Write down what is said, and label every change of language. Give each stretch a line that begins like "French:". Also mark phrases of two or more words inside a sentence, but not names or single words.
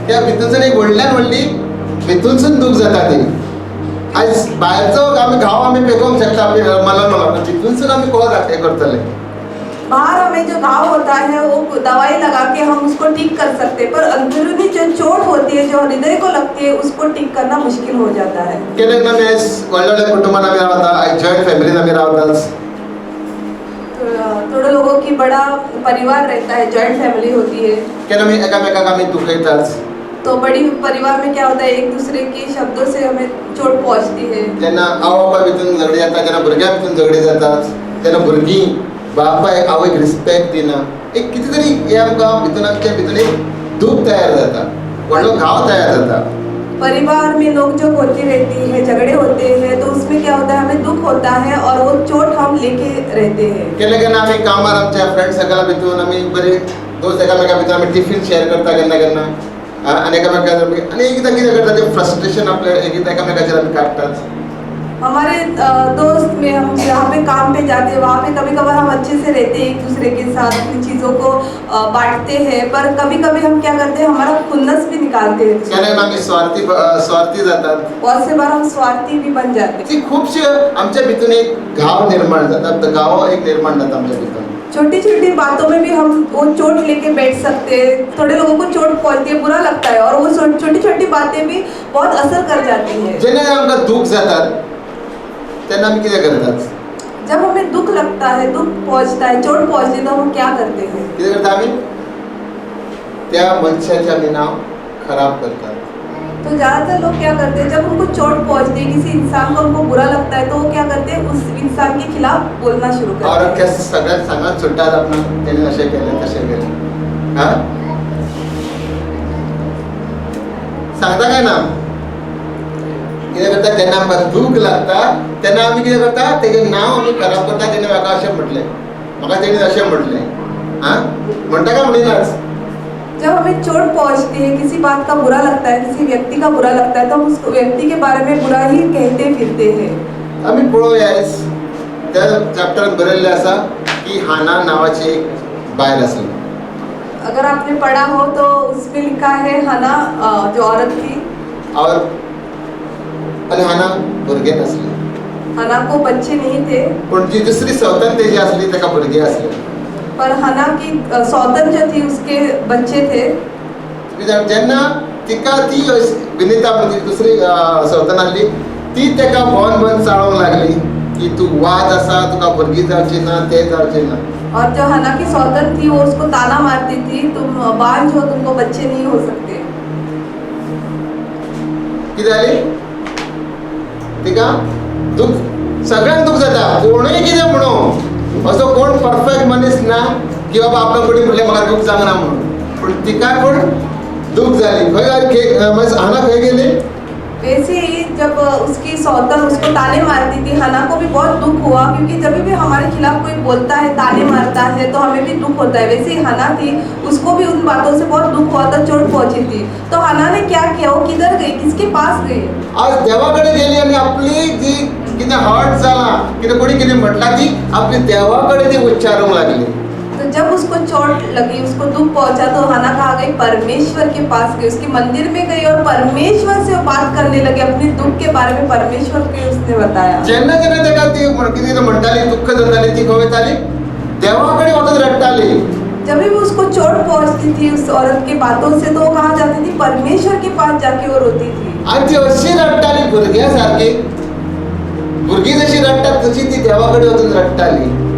Konkani: त्या भितरसून एक व्हडल्यान व्हडली भितूनसून दूख जाता ती. आयज भायरचो आमी घाव आमी पेकोवंक शकता, आमी मला भितूनसून आमी को हे करतले.
Hindi: बाहर हमें जो घाव होता है वो दवाई लगा के हम उसको ठीक कर सकते हैं, पर अंदरूनी जो चोट होती है, जो हृदय को लगती है, उसको ठीक करना मुश्किल हो जाता है.
Konkani: केन्ना आमी आयज व्हडल्या कुटुंबान आमी रावता, आयज
English: joint familyn
Konkani: आमी रावतात.
Hindi: थोड़े लोगों की बड़ा परिवार रहता है,
English: joint family
Hindi: होती है.
Konkani: केन्ना आमी एकामेकाक आमी दुखयतात.
Hindi: तो बड़ी परिवार में क्या होता है, एक दूसरे के शब्दों से हमें चोट पहुंचती है.
Konkani: जेन्ना आवय बापाय भितून झगडी जाता, जेन्ना भुरग्यां भितून झगडी जातात, तेन्ना भुरगीं बापायक आवयक रिस्पेक्ट दिना, एक कितें तरी हे आमकां आमच्या भितून एक दूख तयार जाता, व्हडलो घाव तयार जाता.
Hindi: परिवार में लोग जो होती रहती है, झगड़े होते हैं, तो उसमें क्या होता है, हमें दुख होता है और वो चोट हम लेके रहते हैं.
Konkani: केन्ना केन्ना आमी कामार आमच्या
English: friend circla
Konkani: भितून आमी बरे दोस्त एकामेका भितर आमी
English: tiffin share
Konkani: करता केन्ना केन्ना, आनी एकामेका आनी एकदां कितें करता तें फ्रस्ट्रेशन आपलें एकदां एकामेकाचेर आमी काडटात.
Hindi: हमारे दोस्त में हम जहाँ पे काम पे जाते हैं, वहाँ पे कभी कभार हम अच्छे से रहते हैं, एक दूसरे के साथ अपनी चीज़ों को बांटते हैं, पर कभी कभी हम क्या करते हैं, हमारा खुन्नस भी निकालते हैं.
Konkani: केन्ना केन्ना आमी स्वार्थी जातात.
Hindi: बहुत से बार हम स्वार्थी भी बन जाते हैं.
Konkani: ती खुबशे आमच्या भितून एक घाव निर्माण जाता, घाव एक निर्माण जाता आमच्या भितून.
Hindi: छोटी छोटी बातों में भी हम वो चोट लेके बैठ सकते हैं. थोड़े लोगों को चोट पहुंचती है, बुरा लगता है, और वो छोटी छोटी बातें भी बहुत असर कर जाती है.
Konkani: जेन्ना आमकां दूख जातात तेन्ना आमी कितें करतात?
Hindi: जब हमें दुख लगता है, दुख पहुंचता है, चोट पहुंचती है, तो हम क्या करते हैं?
Konkani: कितें करता आमी? त्या मनशाचें आमी नांव खराब करतात.
Hindi: तो ज़्यादातर लोग क्या करते हैं, जब उनको चोट पहुंचती है, किसी इंसान को उनको बुरा लगता है, तो वो क्या करते हैं, उस इंसान के खिलाफ बोलना शुरू करते और हैं.
Konkani: अख्ख्या सगळ्यांक सांगत सुट्टात आपणाक तेणें अशें केलें तशें केलें. हां, सांगता काय ना? कितें करता जेन्ना आमकां दूख लागता तेन्ना आमी कितें करता, तेजें नांव आमी खराब करता. तेणें म्हाका अशें म्हटलें, म्हाका तेणें अशें म्हटलें. हां, म्हणटा काय म्हणिनाच.
Hindi: जब हमें चोट पहुंचती है, किसी बात का बुरा लगता है, किसी व्यक्ति का बुरा लगता है, तो हम उस व्यक्ति के बारे में बुरा ही कहते फिरते हैं.
Konkani: आमी पळोवया आयज त्या चॅप्टरांत बरयल्लें आसा की हाना नांवाची एक बायल आसली.
Hindi: अगर आपने पढ़ा हो तो उसमें लिखा है, हना जो औरत थी,
Konkani: और आनी हाना भुरगें नासलें.
Hindi: हना को बच्चे नहीं थे,
Konkani: पूण जी दुसरी सवतन तेजी आसली ताका भुरगें आसलें.
Hindi: पर हना की सौतन जो थी उसके बच्चे थे.
Konkani: जेन्ना तिका ती विनिता म्हणून दुसरी सवतन आसली, ती ताका भोवन चाळोवंक लागली की तूं वाज आसा, तुका भुरगीं जावची ना, तें जावचें ना.
Hindi: और जो हना की सौतन थी वो उसको ताना मारती थी, तुम बांझ हो, तुमको बच्चे नहीं हो सकते.
Konkani: कितें जाली? तिका दूख, सगळ्यांक दूख जाता. कोणूय कितें म्हणो, असो कोण परफेक्ट मनीस ना की बाबा आपल्या कोणी म्हणलें म्हाका दूख जावना म्हणून. पूण तिका पूण दूख जाली. हाना खंय गेली?
Hindi: वैसे ही जब उसकी सौतन उसको ताने मारती थी, हना को भी बहुत दुख हुआ, क्योंकि जब भी हमारे खिलाफ कोई बोलता है, ताने मारता है, तो हमें भी दुख होता है. वैसे ही हना थी, उसको भी उन बातों से बहुत दुख हुआ था, चोट पहुंची थी. तो हना ने क्या किया, वो किधर गई, किसके पास गई?
Konkani: आज देवाकडे गेली आणि आपली जी कितें हर्ट जाला, कितें कोणी कितें म्हटलां ती आपली देवाकडे ती उच्चारूंक लागली.
Hindi: तो जब उसको चोट लगी, उसको दुख पहुंचा, तो हना कहाँ गई, परमेश्वर के पास गई, उसके मंदिर में गई और परमेश्वर से बात करने लगी. अपने दुख के बारे में परमेश्वर को उसने बताया.
Konkani: जेन्ना जेन्ना ताका ती कितें म्हणटाली, दुःख जाताली, ती खंय वताली? देवाकडे वचून रडटाली.
Hindi: जब भी उसको चोट पहुंचती थी उस औरत की बातों से, तो वो कहाँ जाती थी, परमेश्वर के पास जाके वो रोती थी.
Konkani: आणि ती अशी रडटाली भुरग्या सारखी. भुरगीं जशी रडटात तशी ती देवाकडे वचून रडटाली.